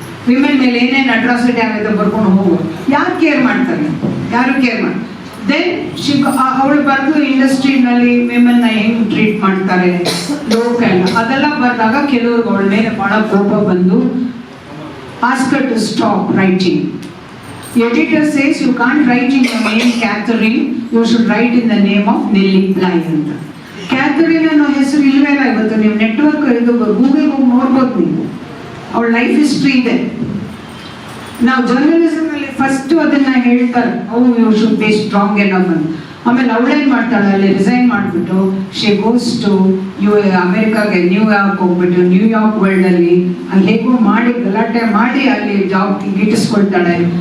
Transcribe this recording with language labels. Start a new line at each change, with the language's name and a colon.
Kannada: Women ಮೇಲೆ ಏನೇನು atrocity ಆಗುತ್ತೆ ಬರ್ಕೊಂಡು ಹೋಗು. ಯಾರು ಕೇರ್ ಮಾಡ್ತಾರೆ? ಯಾರು ಕೇರ್ ಮಾಡಿ. ದೆನ್ ಅವಳು ಬರೆದು ಇಂಡಸ್ಟ್ರಿನಲ್ಲಿ ವಿಮೆನ್ನ ಹೆಂಗ್ ಟ್ರೀಟ್ ಮಾಡ್ತಾರೆ ಲೋಕಲ್ ಅದೆಲ್ಲ ಬರೆದಾಗ ಕೆಲವ್ರಿಗೆ ಅವಳ ಮೇಲೆ ಬಹಳ ಕೋಪ ಬಂದು
English: ask her to stop writing. Editor says you can't write in your name Catherine, you should write in the name of Nellie Bly
Kannada: ಅಂತ. ಕ್ಯಾಥರಿನ್ ಅನ್ನೋ ಹೆಸರು ಇಲ್ವೇ ಇಲ್ಲ. ಇವತ್ತು ನೀವು ನೆಟ್ವರ್ಕ್ ಇದು ಗೂಗಲ್ ಹೋಗಿ ನೋಡ್ಬೋದು ನೀವು, ಅವಳ ಲೈಫ್ ಹಿಸ್ಟ್ರಿ ಇದೆ. ನಾವು ಜರ್ನಲಿಸಮ್ ಅಲ್ಲಿ ಫಸ್ಟ್ ಅದನ್ನ ಹೇಳ್ತಾರೆ,
English: you should be strong enough
Kannada: ಅಂತ. ಆಮೇಲೆ ಅವಳೇನ್ ಮಾಡ್ತಾಳೆ, ಅಲ್ಲಿ ರಿಸೈನ್ ಮಾಡಿಬಿಟ್ಟು
English: she goes to
Kannada: ಅಮೆರಿಕಾಗೆ, ನ್ಯೂಯಾರ್ಕ್ ಹೋಗ್ಬಿಟ್ಟು ನ್ಯೂಯಾರ್ಕ್ ವರ್ಲ್ಡ್ ಅಲ್ಲಿ ಹೇಗೋ ಮಾಡಿ ಗಲಾಟೆ ಮಾಡಿ ಅಲ್ಲಿ ಜಾಬ್ ಗಿಟ್ಟಿಸ್ಕೊಳ್ತಾಳೆ.